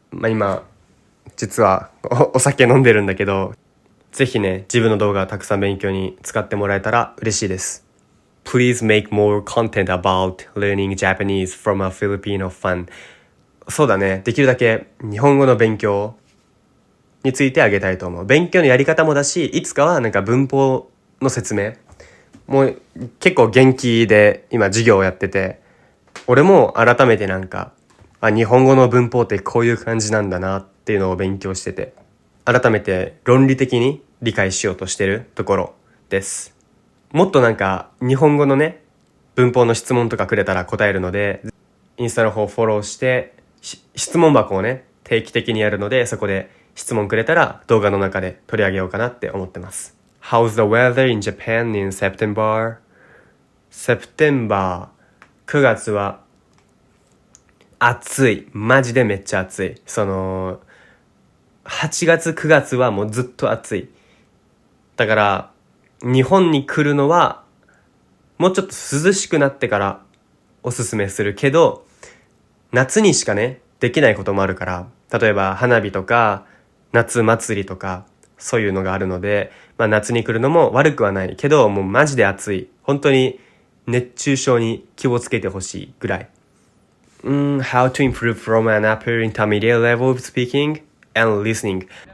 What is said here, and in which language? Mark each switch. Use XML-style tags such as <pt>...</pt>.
<ja>今実はお酒飲んでるんだけど、ぜひね自分の動画たくさん勉強に使ってもらえたら嬉しいです。</ja> <en>Please make more content about learning Japanese from a Filipino fan.</en> <ja>そうだね。できるだけ日本語の勉強についてあげたいと思う。勉強のやり方もだし、いつかはなんか文法の説明もう結構元気で今授業をやってて、俺も改めてなんか、日本語の文法ってこういう感じなんだなっていうのを勉強してて、改めて論理的に理解しようとしてるところです。もっとなんか日本語のね、文法の質問とかくれたら答えるので、インスタの方フォローして、質問箱をね、定期的にやるので、そこで質問くれたら動画の中で取り上げようかなって思ってます。</ja> <en>How's the weather in Japan in September?</en> <ja>September 9月は暑い。マジでめっちゃ暑い。8月9月はもうずっと暑い。だから日本に来るのはもうちょっと涼しくなってからおすすめするけど、夏にしかねできないこともあるから、例えば花火とか夏祭りとかそういうのがあるので、夏に来るのも悪くはないけど、もうマジで暑い。本当に熱中症に気をつけてほしいぐらい。</ja> <en>How to improve from an upper intermediate level of speaking and listening.</en>